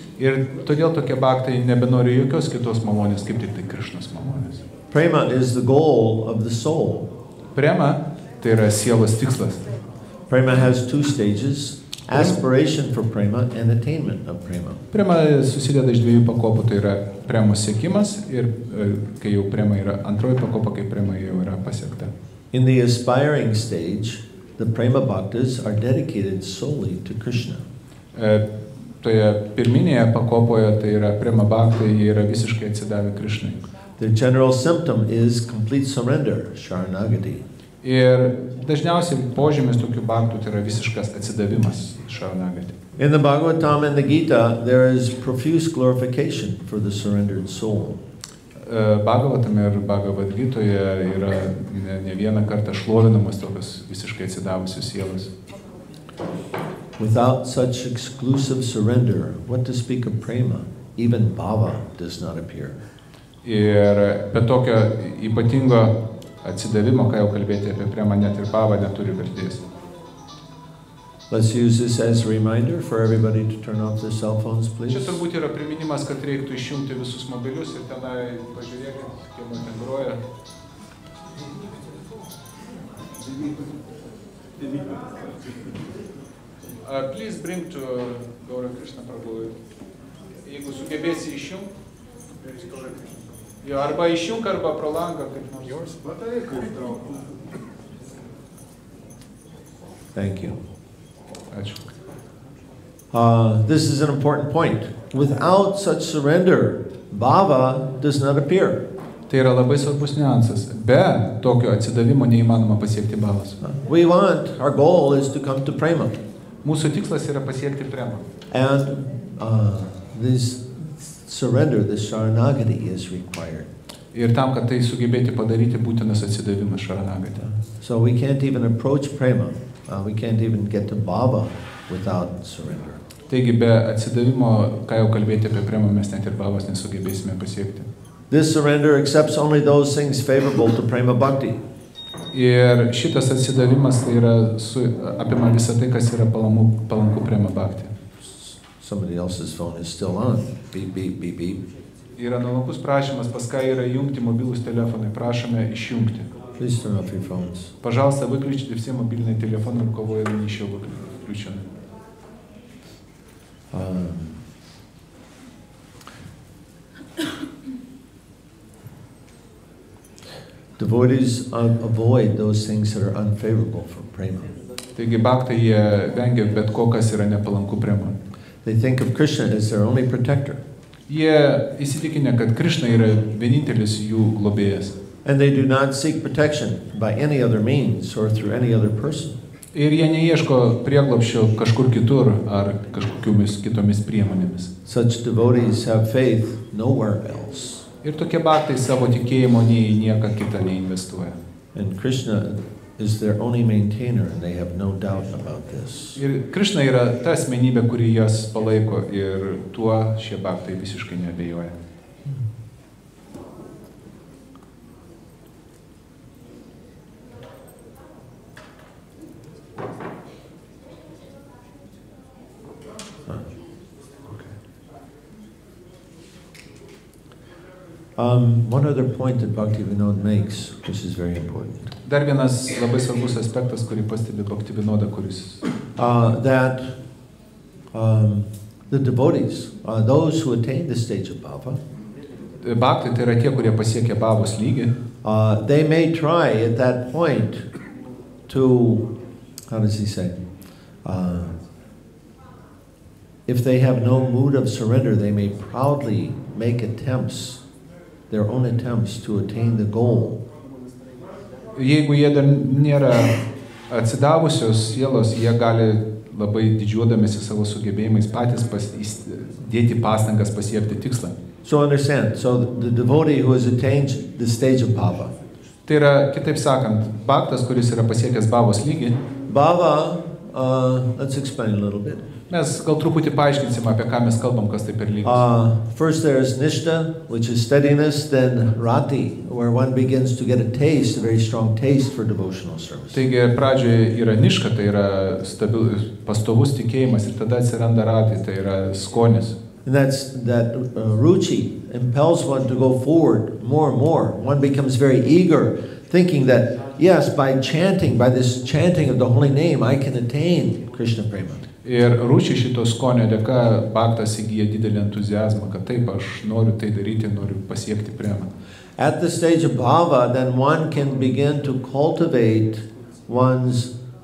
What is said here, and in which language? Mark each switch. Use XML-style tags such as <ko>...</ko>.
<lt>Ir todėl tokie bhaktai nebenori jokios kitos malonės, kaip tik tai Krišnos malonės.</lt> <en>Prema is the goal of the soul.</en> <lt>Prema tai yra sielos tikslas.</lt> <en>Prema has 2 stages. Aspiration for prema and attainment of prema.</en> <lt>Prema susideda iš 2 pakopų, tai yra premos siekimas ir kai jau prema yra antroji pakopa, kai prema jau yra pasiekta.</lt> <en>In the aspiring stage, the prema bhaktas are dedicated solely to Krishna.</en> <lt>toje pirminėje pakopoje, tai yra prema bhakti, jie yra visiškai atsidavę Krišnai.</lt> <en>Their general symptom is complete surrender, Sharanagati.</en> <lt>Ir dažniausiai požymis tokių bhaktų tai yra visiškas atsidavimas, Sharanagati.</lt> <en>In the Bhagavatam and the Gita, there is profuse glorification for the surrendered soul.</en> <lt>Bhagavatame ir Bhagavad Gitoje yra ne vieną kartą šlovinamas tokios visiškai atsidavusios sielos.</lt> <en>Without such exclusive surrender, what to speak of prema? Even bhava does not appear.</en> <lt>Ir be tokio ypatingo atsidavimo, ką jau kalbėti apie premą, net ir bhava neturi vertės.</lt> <en>Let's use this as a reminder for everybody to turn off their cell phones, please.</en> <lt>Čia turbūt yra priminimas, kad reiktų išjungti visus mobilius ir tenai pažiūrėkit, kieno ten groja.</lt> <en>Please bring to Gaura Krishna Prabhu.</en> <lt>Jeigu sugebėsi išjungti, jo, arba išjung, arba pro langą, kaip nors.</lt> <en>Thank you.</en> <lt>Ačiū.</lt> <en>This is an important point. Without such surrender, bhava does not appear.</en> <lt>Tai yra labai svarbus niuansas. Be tokio atsidavimo neįmanoma pasiekti bhavos.</lt> <en>Our goal is to come to prema.</en> <lt>Mūsų tikslas yra pasiekti premą.</lt> <en>And this surrender, this sharanagati is required.</en> <lt>Ir tam, kad tai sugebėti padaryti, būtinas atsidavimas sharanagati.</lt> <en>So we can't even approach prema. We can't even get to bhava without surrender.</en> <lt>Taigi be atsidavimo, ką jau kalbėti apie premą, mes net ir bhavos nesugebėsime pasiekti.</lt> <en>This surrender accepts only those things favorable to prema bhakti.</en> <lt>Ir šitas atsidavimas tai yra apima visą tai, kas yra palanku prema bhakti.</lt> <en>Somebody else's phone is still on. Beep, beep, beep, beep.</en> <lt>Yra nuolankus prašymas, pas ką yra jungti mobilūs telefonai, prašome išjungti.</lt> <en>Please turn off your phones.</en> <ru>Пожалуйста, выключите все мобильные телефоны, у кого они еще включены.</ru> <en>Devotees avoid those things that are unfavorable for prema.</en> <lt>Taigi bhaktai jie vengia bet ko, kas yra nepalanku prema.</lt> <en>They think of Krishna as their only protector.</en> <lt>Jie įsitikinę, kad Krishna yra vienintelis jų globėjas.</lt> <en>And they do not seek protection by any other means or through any other person.</en> <lt>Ir jie neieško prieglobsčio kažkur kitur ar kažkokiomis kitomis priemonėmis.</lt> <en>Such devotees have faith nowhere else.</en> <lt>Ir tokie bhaktai savo tikėjimo nei nieką kitą neinvestuoja.</lt> <en>And Krishna is their only maintainer, and they have no doubt about this.</en> <lt>Ir Krishna yra ta asmenybė, kuri jas palaiko, ir tuo šie bhaktai visiškai neabejoja.</lt> <en>One other point that Bhaktivinoda makes, which is very important.</en> <lt>Dar vienas labai svarbus aspektas, kurį pastebi Bhaktivinoda, kuris</lt> <en>that the devotees, those who attain the stage of bhava,</en> <lt>bhaktai tai yra tie, kurie pasiekia bhavos lygį.</lt> <en>They may try at that point to, how does he say? If they have no mood of surrender, they may proudly make attempts, their own attempts to attain the goal.</en> <lt>Jeigu jie dar nėra atsidavusios sielos, jie gali labai didžiuodamėsi savo sugebėjimais patys dėti pastangas pasiekti tikslą.</lt> <en>So understand, so the devotee who has attained the stage of bhava.</en> <lt>Tai yra, kitaip sakant, bhaktas, kuris yra pasiekęs bhavos lygį.</lt> <en>Bhava, let's explain a little bit.</en> <lt>Mes gal truputį paaiškinsim, apie ką mes kalbam, kas tai per lygis.</lt> <en>First there is nishta, which is steadiness, then rati, where one begins to get a taste, a very strong taste for devotional service.</en> <lt>Taigi pradžioje yra niška, tai yra pastovus tikėjimas, ir tada atsiranda rati, tai yra skonis.</lt> <en>And that ruchi impels one to go forward more and more. One becomes very eager, thinking that, yes, by this chanting of the holy name, I can attain Krishna prema.</en> <lt>Ir rūšiai šito skonio dėka bhaktas įgyja didelį entuziazmą, kad taip, aš noriu tai daryti, noriu pasiekti premą.</lt> <en>At the stage of bhava, then one can begin to cultivate one's,</en>